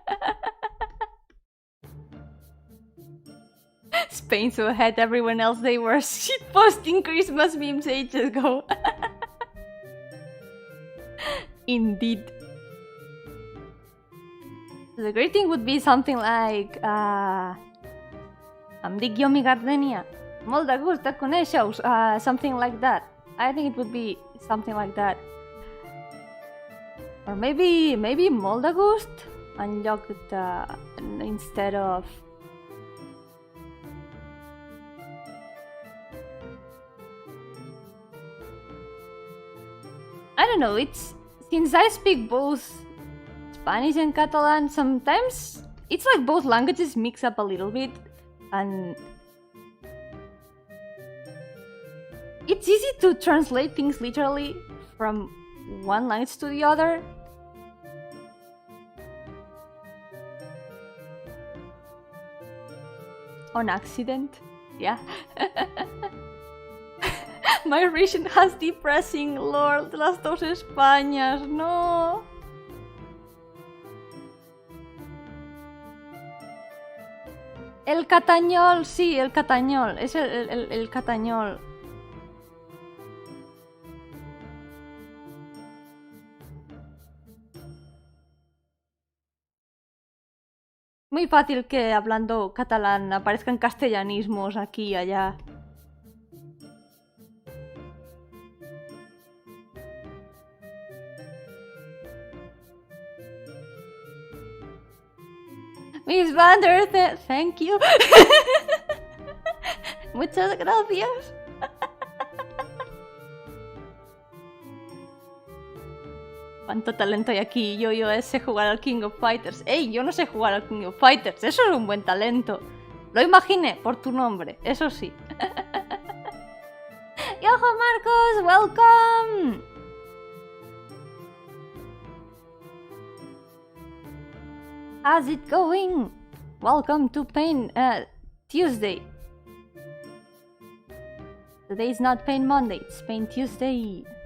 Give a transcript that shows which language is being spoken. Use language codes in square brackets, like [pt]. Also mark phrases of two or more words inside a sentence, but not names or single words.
[en] Spain so ahead everyone else, they were shitposting Christmas memes ages ago. Indeed. The greeting would be something like [ca] em dic Yomi Gardenia, molt de gust de conèixer-us, [en] something like that. I think it would be something like that. Or maybe [ca] molt de gust en lloc de, [en] instead of. I don't know, it's since I speak both Spanish and Catalan, sometimes it's like both languages mix up a little bit, and it's easy to translate things literally from one language to the other. On accident, yeah. My region has depressing lore [es] de las dos Españas, [en] no. [es] El catañol, sí, el catañol, es el catañol. Muy fácil que hablando catalán aparezcan castellanismos aquí y allá. [en] Miss Vander, thank you. [es] Muchas gracias. ¿Cuánto talento hay aquí? Yo sé jugar al King of Fighters. ¡Ey! Yo no sé jugar al King of Fighters. Eso es un buen talento. Lo imaginé por tu nombre, eso sí. ¡Yo-hooo, Marcos! [en] ¡Welcome! How's it going? Welcome to Pain Tuesday. Today is not Pain Monday, it's Pain Tuesday.